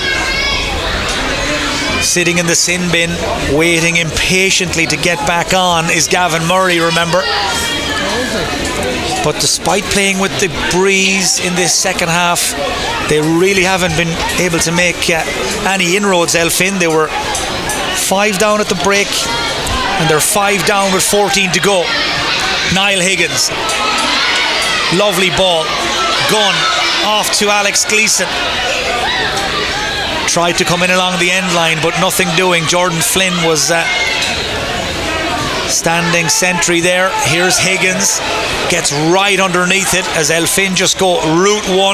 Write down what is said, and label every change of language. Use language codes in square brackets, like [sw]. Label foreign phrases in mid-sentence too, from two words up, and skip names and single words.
[en] Sitting in the sin bin, waiting impatiently to get back on, is Gavin Murray, remember. But despite playing with the breeze in this second half, they really haven't been able to make any inroads. Elphin, they were 5 down at the break, and they're 5 down with 14 to go. Niall Higgins, lovely ball, Gunn off to Alex Gleeson. Tried to come in along the end line, but nothing doing. Jordan Flynn was Standing sentry there. Here's Higgins. Gets right underneath it as Elphin just go route one.